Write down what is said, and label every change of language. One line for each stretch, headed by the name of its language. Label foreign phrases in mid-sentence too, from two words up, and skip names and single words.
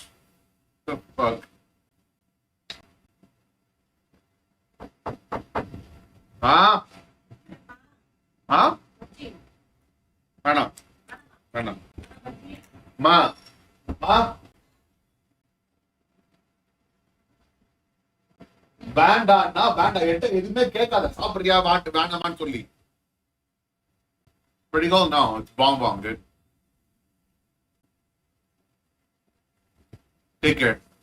English: The fuck? Huh? Huh? Mana? Mana? Ma? Ma?
Tamil: வேண்டாம்னா வேண்டாம் என்கிட்ட எதுவுமே கேட்காத சாப்பிடுறியா வேண்டாமான்னு சொல்லி
English: Pretty cool? No, it's Bong Bong, dude. Take care.